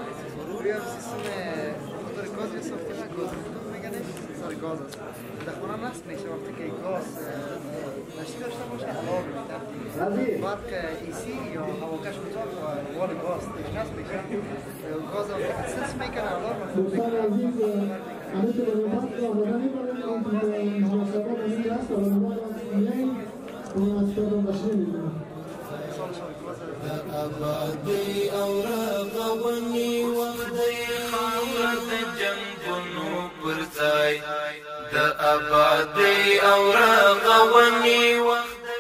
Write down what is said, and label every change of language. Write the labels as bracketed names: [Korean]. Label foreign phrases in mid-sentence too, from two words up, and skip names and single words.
[Persian] در خونه نصب میشه وقتی که گاز نشتی داشته باشه الارم میده، بعد که ایسی یا هواکش اتاق وال گاز نصب میشه، گاز وقتی که سنس میکنه الارم [Pashto] آبادۍ او رغونې وخت دی، خاوره د جنګونو پر ځای د آبادۍ او رغونې وخت